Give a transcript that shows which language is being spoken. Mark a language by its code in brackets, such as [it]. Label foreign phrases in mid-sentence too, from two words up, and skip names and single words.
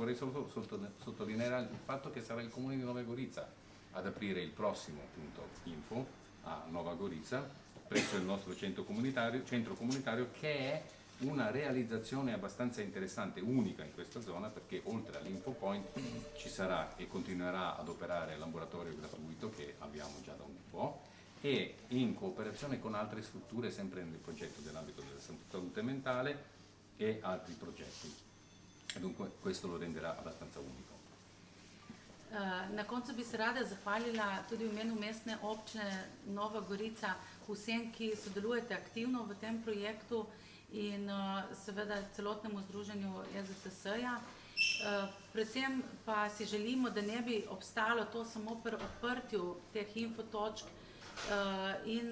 [it] Vorrei solo sottolineare il fatto che sarà il Comune di Nova Gorica ad aprire il prossimo punto info a Nova Gorica presso il nostro centro comunitario, che è una realizzazione abbastanza interessante, unica in questa zona, perché oltre all'InfoPoint ci sarà e continuerà ad operare l'ambulatorio gratuito che abbiamo già da un po', e in cooperazione con altre strutture sempre nel progetto dell'ambito della salute mentale e altri progetti. E dunque questo lo renderà abbastanza unico. [sl] Na koncu bi se rada zahvalila tudi v imenu mestne občine Nova Gorica vsem, ki sodelujete aktivno v tem projektu, in seveda celotnemu združenju EZTS-ja. Predvsem pa si želimo, da ne bi obstalo to samo pri odprtju teh infotočk in